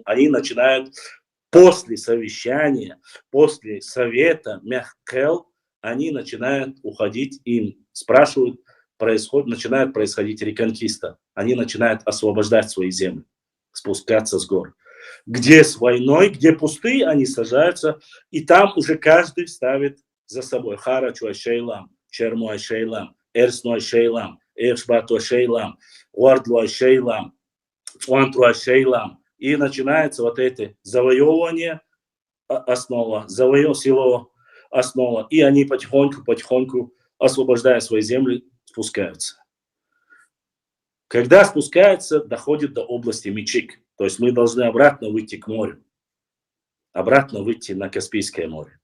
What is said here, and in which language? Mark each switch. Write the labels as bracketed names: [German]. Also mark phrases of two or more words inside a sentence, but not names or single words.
[Russian] Они начинают после совещания, после совета Мехкел, они начинают уходить, им спрашивают, начинает происходить реконкиста. Они начинают освобождать свои земли, спускаться с гор. Где с войной, где пустые, они сажаются, и там уже каждый ставит за собой Харачуай Шейлам, Чермуай Шейлам, Эрсной Шейлам, Эршбатуай Шейлам, Уардлуай Шейлам, Цуантруай Шейлам. И начинается вот это завоевывание, основа, село, основа. И они потихоньку, освобождая свои земли, спускаются. Когда спускаются, доходит до области Мичик. То есть мы должны обратно выйти к морю. Обратно выйти на Каспийское море.